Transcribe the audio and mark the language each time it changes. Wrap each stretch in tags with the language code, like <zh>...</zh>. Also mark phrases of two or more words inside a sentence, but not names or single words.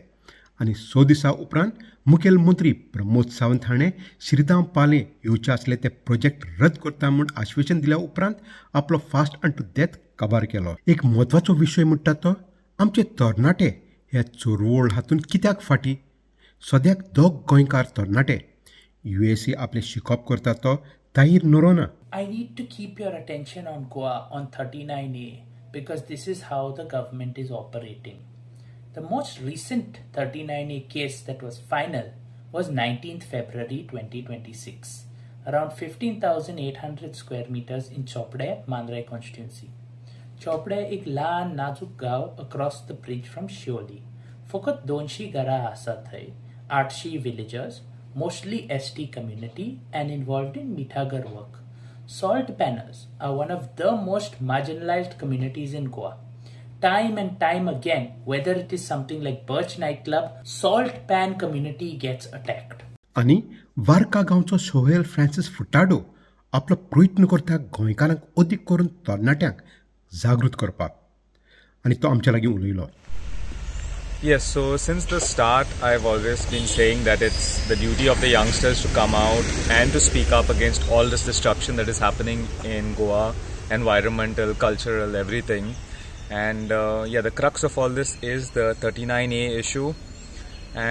<kok>आनी 6 दिसां उपरांत मुखेलमंत्री प्रमोद सावंत हाणें श्रीराम पाले येवचे आसले ते प्रोजेक्ट रद्द करता म्हूण आश्वासन दिल्या उपरांत आपलो</kok> <en>fast and to death</en> <kok>काबार केलो. एक म्हत्वाचो विशय म्हणटा तो आमचे तरणाटे ह्या चळवळ हातूंत कित्याक फाटी. सद्याक 2 गोंयकार तरणाटे USA आपले शिकप करता तो ताहीर नोरोना.</kok> <en>I need to keep your attention on Goa on 39A because this is how the government is operating. The most recent 39A case that was final was 19th February 2026, around 15,800 square meters in Chopde, Mandrai constituency.</en> <kok>Chopde एक ल्हान नाजूक गाव</kok> <en>across the bridge from Shioli.</en> <kok>फकत 200 घरां आसात थंय,</kok> <en>800 villagers, mostly ST community and involved in Mithagar work. Salt panners are one of the most marginalized communities in Goa. Time and time again, whether it is something like Birch nightclub, salt pan community gets attacked.</en> <kok>आनी वार्का गांवचो सोहेल फ्रांसीस फुटाडो आपलो प्रयत्न करता गोंयकारांक अदीक करून तरणाट्यांक जागृत करपाक. आनी तो आमच्या लागीं उलयलो.</kok> <en>Yes, so since the start, I've always been saying that it's the duty of the youngsters to come out and to speak up against all this destruction that is happening in Goa, environmental, cultural, everything. And the crux of all this is the 39A issue.</en>